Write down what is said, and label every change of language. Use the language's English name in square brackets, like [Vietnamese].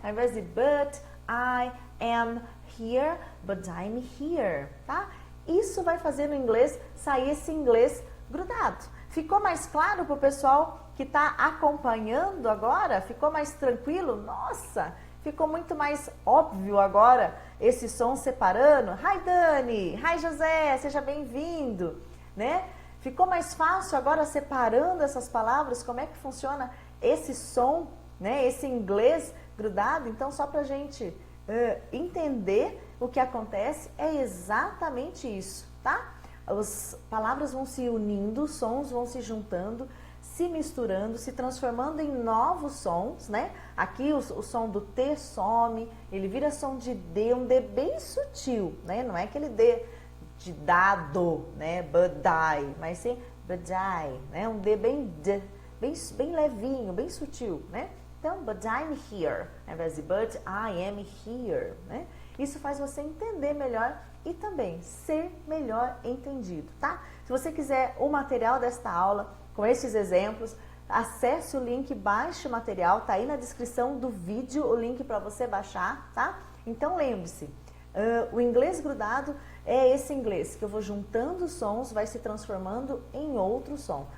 [Portuguese] Ao invés de [English] but I am here, but I'm here, [Portuguese] tá? Isso vai fazer no inglês sair esse inglês grudado. Ficou mais claro para o pessoal que está acompanhando agora? Ficou mais tranquilo? Nossa, ficou muito mais óbvio agora esse som separando. [English] Hi Dani, hi José, [Portuguese] seja bem-vindo, né? Ficou mais fácil agora separando essas palavras, como é que funciona esse som, né? Esse inglês grudado. Então, só para a gente entender o que acontece, é exatamente isso, tá? As palavras vão se unindo, os sons vão se juntando, se misturando, se transformando em novos sons, né? Aqui o som do T some, ele vira som de D, um D bem sutil, né? Não é aquele D de dado, né? Budai, mas sim budai, né? Um D bem D, bem levinho, bem sutil, né? Então, [English] but I'm here, [Portuguese] ao invés de [English] but I am here, [Portuguese] né? Isso faz você entender melhor e também ser melhor entendido, tá? Se você quiser o material desta aula, com esses exemplos, acesse o link, baixe o material, tá aí na descrição do vídeo o link para você baixar, tá? Então, lembre-se, o inglês grudado é esse inglês que eu vou juntando os sons, vai se transformando em outro som.